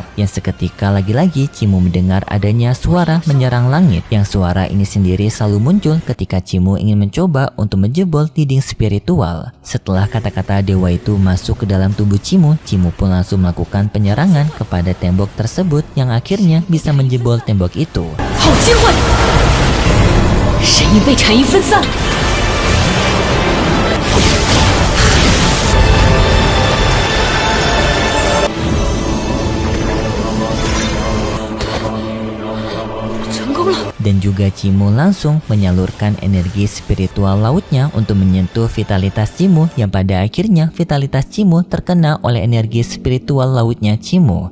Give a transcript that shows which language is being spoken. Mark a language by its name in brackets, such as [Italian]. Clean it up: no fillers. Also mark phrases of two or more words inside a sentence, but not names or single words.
[Indonesian] Yang seketika lagi-lagi Cimu mendengar adanya suara menyerang langit, yang suara ini sendiri selalu muncul ketika Cimu ingin mencoba untuk menjebol dinding spiritual. Setelah kata-kata dewa itu masuk ke dalam tubuh Cimu, Cimu pun langsung melakukan penyerangan kepada tembok tersebut yang akhirnya bisa menjebol tembok itu. [Chinese] 好机会！神印被产一分散。 [Indonesian] Dan juga Cimu langsung menyalurkan energi spiritual lautnya untuk menyentuh vitalitas Cimu, yang pada akhirnya vitalitas Cimu terkena oleh energi spiritual lautnya Cimu.